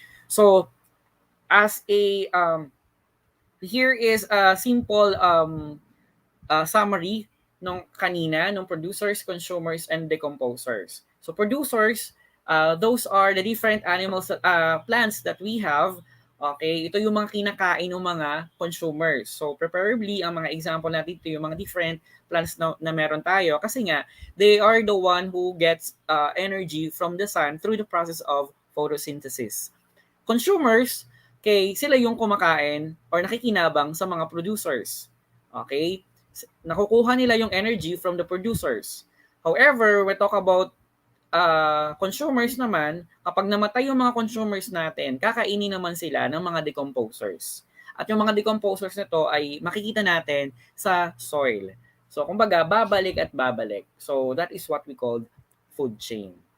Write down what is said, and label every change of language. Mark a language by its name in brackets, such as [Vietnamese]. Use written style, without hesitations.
[English] So, as a here is a simple summary [Filipino] nung kanina, nung [English] producers, consumers, and decomposers. So producers, those are the different animals, plants that we have. [Filipino] Okay, ito yung mga kinakain ng mga consumers. [English] So preferably, [Filipino] ang mga example natin ito yung mga different plants na meron tayo kasi nga, [English] they are the one who gets energy from the sun through the process of photosynthesis. [Filipino] Consumers, okay, sila yung kumakain or nakikinabang sa mga producers. Okay? Nakukuha nila yung energy [English] from the producers. However, we talk about consumers [Filipino] naman, kapag namatay yung mga consumers natin, kakainin naman sila ng mga decomposers. At yung mga decomposers na to ay makikita natin sa soil. So, kumbaga, babalik at babalik. [English] So, that is what we call food chain.